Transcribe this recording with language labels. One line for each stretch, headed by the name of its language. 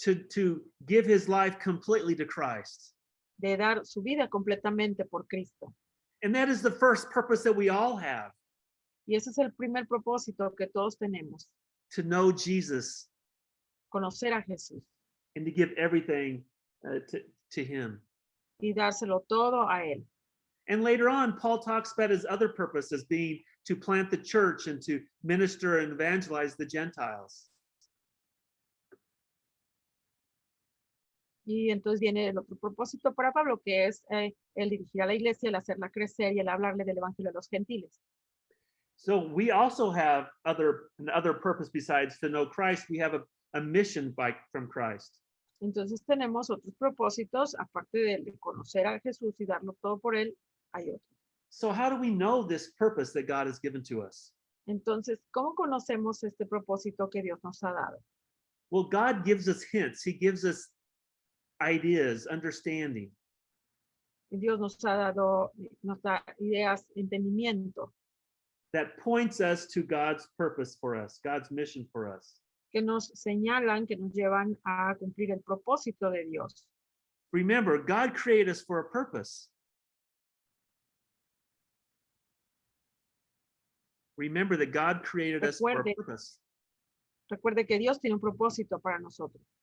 English: To give his life completely to Christ.
Spanish: de dar su vida completamente por Cristo.
English: And that is the first purpose that we all have,
Spanish: Y ese es el primer propósito que todos tenemos,
English: to know Jesus
Spanish: conocer a Jesús
English: and to give everything to him.
Spanish: y dárselo todo a él.
English: And later on, Paul talks about his other purpose as being to plant the church and to minister and evangelize the Gentiles.
Spanish: Y entonces viene el otro propósito para Pablo, que es el dirigir a la iglesia, el hacerla crecer y el hablarle del evangelio a los gentiles.
English: So we also have another purpose besides to know Christ. We have a mission from Christ.
Spanish: Entonces tenemos otros propósitos, aparte de conocer a Jesús y darlo todo por él, hay otros.
English: So how do we know this purpose that God has given to us?
Spanish: Entonces, ¿cómo conocemos este propósito que Dios nos ha dado?
English: Well, God gives us hints. He gives us ideas, understanding.
Spanish: Dios nos da ideas, entendimiento,
English: That points us to God's purpose for us, God's mission for us.
Spanish: que nos señalan, que nos llevan a cumplir el propósito de Dios.
English: Remember, God created us for a purpose. Remember that God created us for a purpose.
Spanish: Recuerde que Dios tiene un propósito para nosotros.